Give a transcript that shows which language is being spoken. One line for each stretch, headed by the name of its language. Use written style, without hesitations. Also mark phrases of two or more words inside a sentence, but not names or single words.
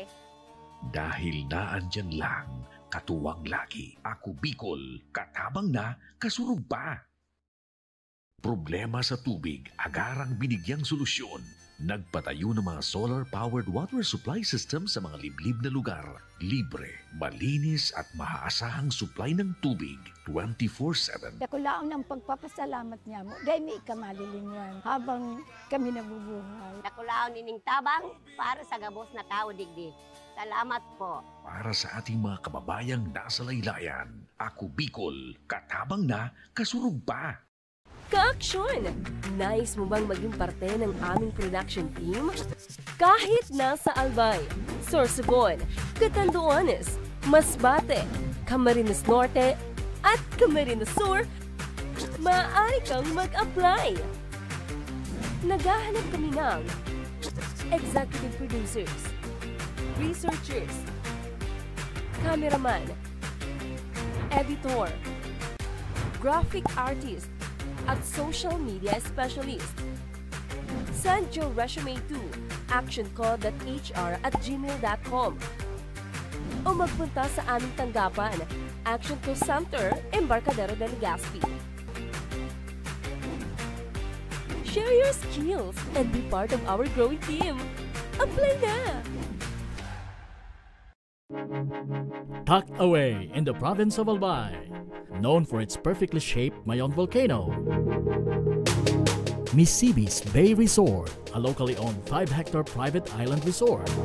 Filipino: Dahil naandyan lang, katuwang lagi, Ako Bicol,
Bikol: katabang na, kasurug pa.
Filipino: Problema sa tubig, agarang binigyang solusyon. Nagpatayo ng mga
English: solar-powered water supply system
Filipino: sa mga liblib na lugar. Libre, malinis at maaasahang supply ng tubig 24/7.
Bikol: Dakulaon ang pagpapasalamat niya mo. Dahil may ikamalilingan habang kami nabubuhay. Dakulaon nining tabang para sa gabos na tao digdi. Salamat po.
Filipino: Para sa ating mga kababayang nasa laylayan, Ako Bicol,
Bikol: katabang na, kasurug pa.
Filipino: Ka-aksyon! Nais mo bang maging parte ng aming production team? Kahit nasa Albay, Sorsogon, Catanduanes, Masbate, Camarines Norte, at Camarines Sur, maaari kang mag-apply. Naghahanap kami ng
English: executive producers,
Filipino: researchers, cameraman, editor,
English: graphic artist,
Filipino: at
English: social media specialist. Send your resume to actionco.hr@gmail.com
Filipino: o magpunta sa aming tanggapan,
English: Actionco Center, Embarcadero de Legazpi. Share your skills and be part of our growing team.
Filipino: Apply na!
English: Tucked away in the province of Albay, known for its perfectly shaped Mayon volcano, Misibis Bay Resort, a locally owned 5-hectare private island resort.